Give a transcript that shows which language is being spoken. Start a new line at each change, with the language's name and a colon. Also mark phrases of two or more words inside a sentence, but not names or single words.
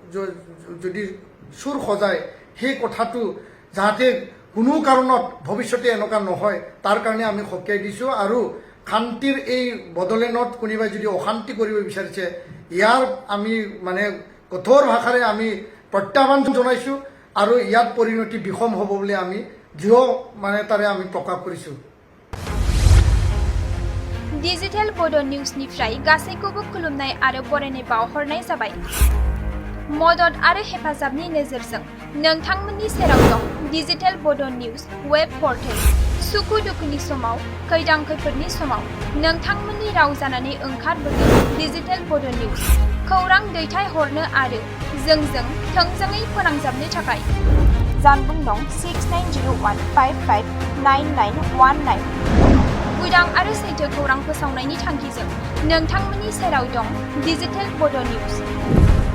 Assamese: যদি চুৰ সজায় সেই কথাটো যাতে কোনো কাৰণত ভৱিষ্যতে এনেকুৱা নহয় তাৰ কাৰণে আমি সকীয়াই দিছোঁ আৰু শান্তিৰ এই বড়োলেণ্ডত কোনোবাই যদি অশান্তি কৰিব বিচাৰিছে ইয়াৰ আমি মানে কঠোৰ ভাষাৰে আমি প্ৰত্যাহ্বান জনাইছোঁ আৰু ইয়াত পৰিণতি বিষম হ'ব বুলি আমি দৃঢ় মানে তাৰে আমি প্ৰকাশ কৰিছোঁ
Bodo: डिजिटेल बड' निउजनिफ्राय गासैखौबो खुलुमनाय आरो बरायनाय बावहरनाय जाबाय मदद आरो हेफाजाबनि नोजोरजों नोंथांमोननि सेराव दं डिजिटेल बड' निउज
English: web portal
Bodo: सुखु दुखुनि समाव खैदां खैफोदनि समाव नोंथांमोननि राव जानानै ओंखारबोगोन डिजिटेल बड' निउज खौरां दैथायहरनो आरो जोंजों थोंजोङै फोनांजाबनो थाखाय जानबुं दं 6901559919 उदां आरो सैथो खौरां फोसावनायनि थांखिजों नोंथांमोननि सेराव दं डिजिटेल बड' निउज